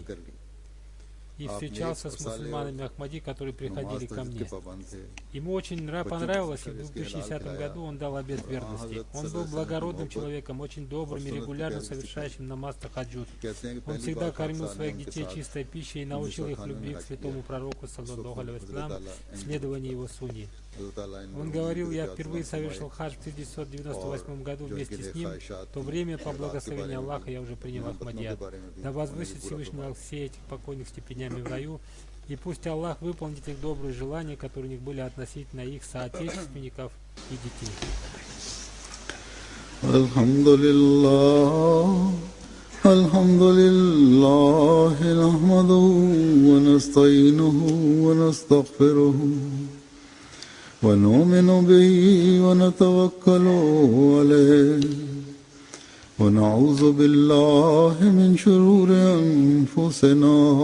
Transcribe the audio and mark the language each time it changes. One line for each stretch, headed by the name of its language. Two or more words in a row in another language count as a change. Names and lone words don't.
Russian: И встречался с мусульманами Ахмади, которые приходили ко мне. Ему очень понравилось, и в 2010 году он дал обет верности. Он был благородным человеком, очень добрым и регулярно совершающим намаз тахаджуд. Он всегда кормил своих детей чистой пищей и научил их любви к святому пророку,
Arabic: صلى الله عليه وسلم,
Russian: следованию его сунне. Он говорил: я впервые совершил хадж в 1998 году вместе с ним. В то время, по благословению Аллаха, я уже принял Ахмадият. Да возвысит Всевышний Аллах все этих покойных степенями в раю, и пусть Аллах выполнит их добрые желания, которые у них были относительно их соотечественников и детей.
Arabic: الحمد لله، نحمده ونستعينه ونستغفره. ونؤمن به ونتوكل عليه ونعوذ بالله من شرور أنفسنا